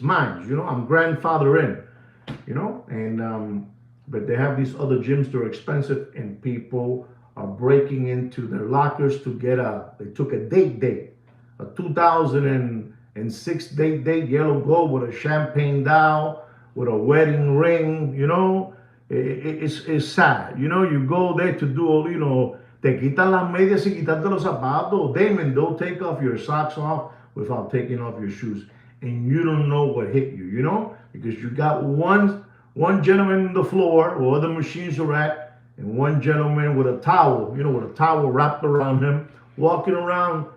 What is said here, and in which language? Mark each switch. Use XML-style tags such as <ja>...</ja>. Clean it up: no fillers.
<en>Mine, I'm grandfather in, but they have these other gyms that are expensive, and people are breaking into their lockers to get they took a date, a 2006 date, yellow gold with a champagne dial, with a wedding ring, it's sad. You go there to do,</en> <es>te quitan las medias y quitarte los zapatos.</es> <en>Damon, don't take off your socks off without taking off your shoes. And you don't know what hit you, because you got one gentleman on the floor where the machines are at, and one gentleman with a towel, with a towel wrapped around him, walking around.</en>